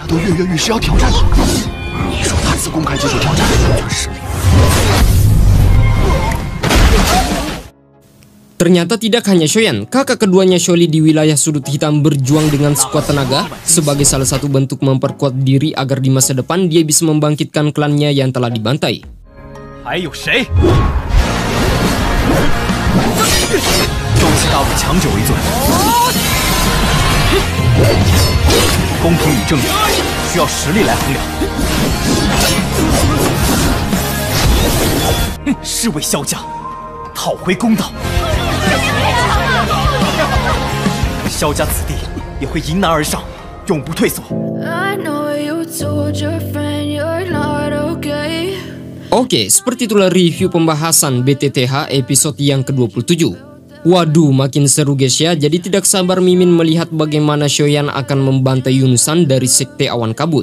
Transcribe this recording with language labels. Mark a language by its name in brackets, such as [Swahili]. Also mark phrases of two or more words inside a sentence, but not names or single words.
[Indonesian] Ternyata tidak hanya Shoyan, kakak keduanya Shouli di wilayah sudut hitam berjuang dengan sekuat tenaga sebagai salah satu bentuk memperkuat diri agar di masa depan dia bisa membangkitkan klannya yang telah dibantai. [Chinese] 终其大武强者为尊，公平与正义需要实力来衡量。是为萧家讨回公道，萧家子弟也会迎难而上，永不退缩。 [Indonesian] Oke, seperti itulah review pembahasan BTTH episode yang ke-27. Waduh, makin seru guys ya, jadi tidak sabar Mimin melihat bagaimana Shoyan akan membantai Yunsan dari Sekte Awan Kabut.